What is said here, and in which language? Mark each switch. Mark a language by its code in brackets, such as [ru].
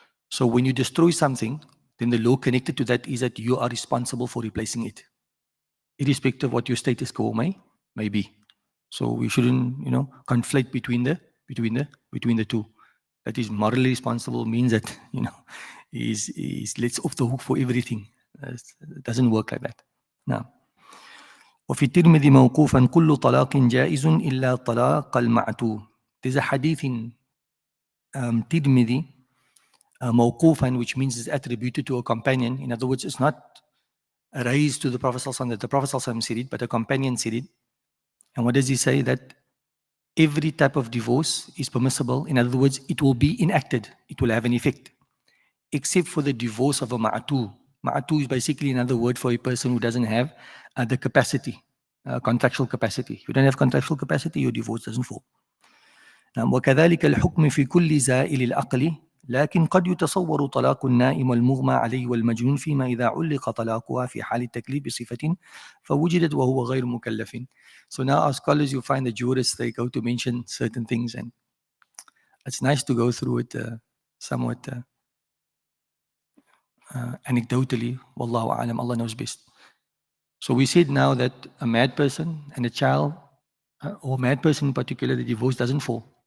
[en] So when you destroy something, then the law connected to that is that you are responsible for replacing it, irrespective of what your status quo may be. So we shouldn't, conflate between the two. That is morally responsible means that, he's lets off the hook for everything. It doesn't work like that. [ar] Now, وفي الترمذي موقوفا كل طلاق جائز إلا طلاق المعتوه. [en] There's a hadith in Tirmidhi, موقوفا, which means it's attributed to a companion. In other words, it's not raised to the Prophet ﷺ that the Prophet ﷺ said it, but a companion said it. And what does he say? That every type of divorce is permissible. In other words, it will be enacted. It will have an effect, except for the divorce of a ma'atu. Ma'atu is basically another word for a person who doesn't have the capacity, contractual capacity. If you don't have contractual capacity, your divorce doesn't fall. [ar] وكذلك الحكم في كل زائل العقل لكن قد يتصور طلاق النائم والمغمى عليه والمجنون فيما إذا علق طلاقها في حال التكليف بصفة فوجدت وهو غير مكلف. [en] So now our scholars, you find the jurists, they go to mention certain things, and it's nice to go through it somewhat anecdotally. Wallahu a'lam, Allah knows best. So we said now that a mad person and a child, or a mad person in particular, the divorce doesn't fall.